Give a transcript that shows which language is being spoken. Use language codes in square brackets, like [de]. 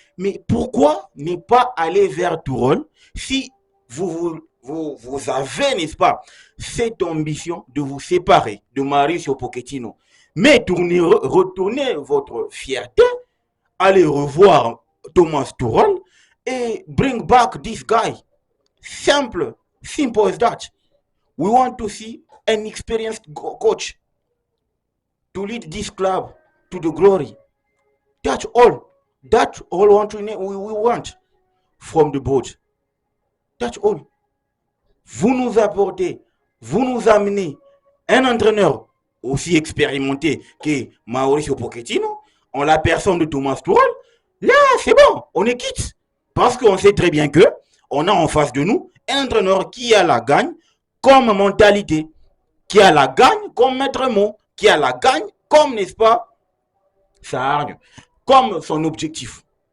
[fr] Mais pourquoi ne pas aller vers Tuchel si vous avez, n'est-ce pas, cette ambition de vous séparer de Mauricio Pochettino, mais retournez votre fierté, allez revoir Thomas Tuchel et bring back this guy. [en] Simple as that. We want to see an experienced coach to lead this club to the glory. That's all. That's all we want from the board. That's all. [fr] Vous nous apportez, vous nous amenez un entraîneur aussi expérimenté que Mauricio Pochettino, en la personne de Thomas Tuchel. Là, c'est bon, on est quitte. Parce qu'on sait très bien que on a en face de nous un entraîneur qui a la gagne comme mentalité, qui a la gagne comme maître mot, qui a la gagne comme, n'est-ce pas, sa hargne, comme son objectif.